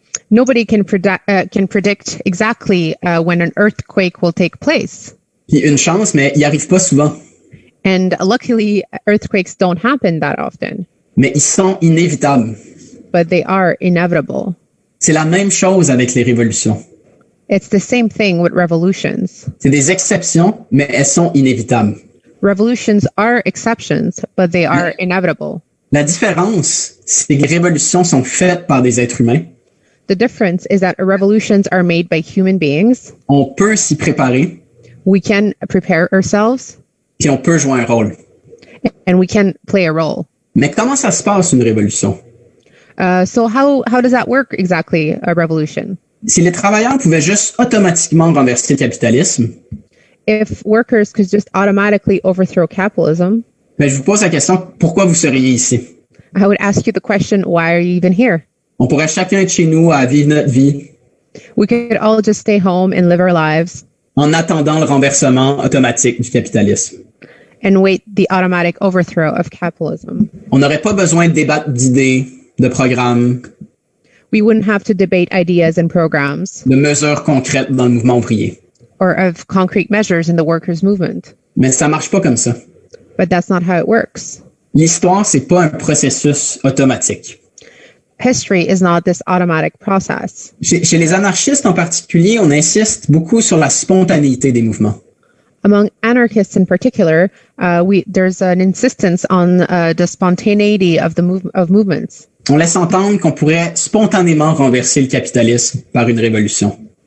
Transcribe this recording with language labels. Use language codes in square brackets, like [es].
[en] Nobody can predict exactly when an earthquake will take place. [fr] Puis une chance, mais il arrive pas souvent. [en] And luckily, earthquakes don't happen that often, [fr] Mais ils sont inévitables. [en] but they are inevitable. [fr] C'est la même chose avec les révolutions. [en] It's the same thing with revolutions. [fr] C'est des exceptions, mais elles sont inévitables. [en] Revolutions are exceptions, but they are inevitable. [fr] La différence, c'est que les révolutions sont faites par des êtres humains. [en] The difference is that revolutions are made by human beings. [fr] On peut s'y préparer, [en] We can prepare ourselves, [fr] puis on peut jouer un rôle. [en] and we can play a role. [fr] Mais comment ça se passe, une révolution? [en] So how does that work exactly, a revolution? [fr] Si les travailleurs pouvaient juste automatiquement renverser le capitalisme, [en] If workers could just automatically overthrow capitalism, [fr] ben je vous pose la question, pourquoi vous seriez ici? [en] I would ask you the question, why are you even here? [fr] On pourrait chacun être chez nous à vivre notre vie. [en] We could all just stay home and live our lives. [fr] en attendant le renversement automatique du capitalisme. [en] and wait the automatic overthrow of capitalism. [fr] On n'aurait pas besoin de débattre d'idées, de programmes, [en] We wouldn't have to debate ideas and programs [fr] de mesures concrètes dans le mouvement ouvrier. [en] or of concrete measures in the workers' movement. [fr] Mais ça marche pas comme ça. [en] But that's not how it works. [fr] L'histoire, c'est pas un processus automatique. [en] History is not this automatic process. [fr] Chez les anarchistes en particulier, on insiste beaucoup sur la spontanéité des mouvements. [en] Among anarchists in particular, there's an insistence on the spontaneity of movements. [fr] On laisse entendre qu'on pourrait spontanément renverser le capitalisme par une révolution.